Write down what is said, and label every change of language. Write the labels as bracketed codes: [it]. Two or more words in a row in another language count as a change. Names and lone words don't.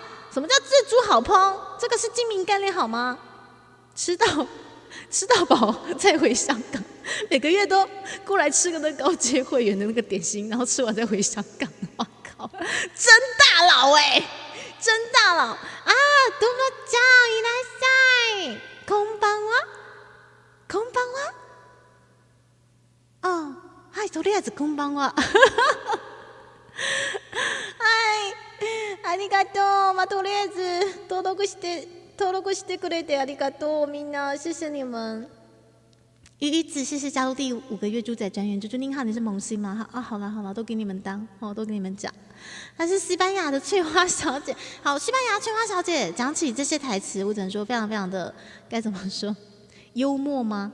[zh] 什么叫自助好烹？这个是精明干练好吗？吃到饱再回香港，每个月都过来吃个那高阶会员的那个点心，然后吃完再回香港。哇靠，真大佬真大佬啊！ [ja] どうもちゃんいらっしゃい。こんばんは。はい、とりあえずこんばんは。はい、ありがとう。まあとりあえず登録してくれてありがとう，みんな， [zh] 谢谢你们。鱼子，谢谢加入第5个月猪仔专员。猪猪您好，你是萌新吗？好了，都给你们当，都给你们讲。她是西班牙的翠花小姐。好，西班牙翠花小姐讲起这些台词，我只能说非常非常的该怎么说，幽默吗？